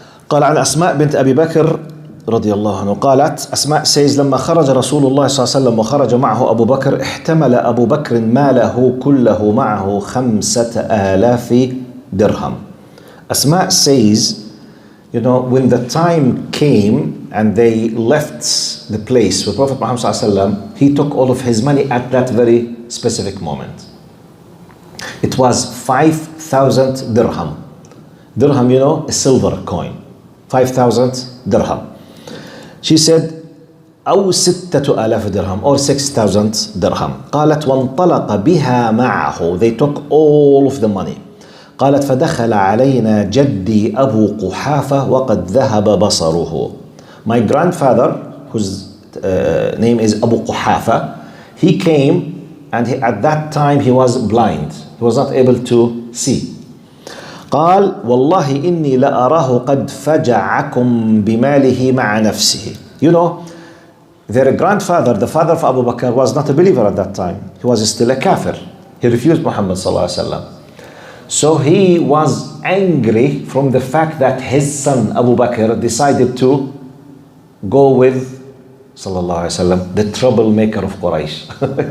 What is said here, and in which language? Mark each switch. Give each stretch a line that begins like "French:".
Arabic: قال عن أسماء بنت أبي بكر رضي الله عنه قالت أسماء says لما خرج رسول الله صلى الله عليه وسلم وخرج معه أبو بكر احتمل أبو بكر ماله كله معه 5,000 درهم.
English: Asma says, you know, when the time came and they left the place with Prophet Muhammad
Arabic: صلى الله عليه وسلم,
English: he took all of his money at that very specific moment. It was 5,000 dirham. Dirham, you know, a silver coin. 5,000 dirham. She said,
Arabic: أو 6,000 درهم
English: or 6,000 درهم.
Arabic: قالت وانطلق بها معه.
English: They took all of the money.
Arabic: قالت فدخل علينا جدي أبو قحافة وقد ذهب بصره.
English: My grandfather, whose name is Abu Quhafa, he came and at that time he was blind. He was not able to see.
Arabic: قال والله إني لأراه قد فجعكم بماله مع نفسه.
English: You know, their grandfather, the father of Abu Bakr, was not a believer at that time. He was still a kafir. He refused Muhammad sallallahu alaihi wasallam. So he was angry from the fact that his son Abu Bakr decided to go with sallallahu alaihi wasallam, the troublemaker of Quraysh.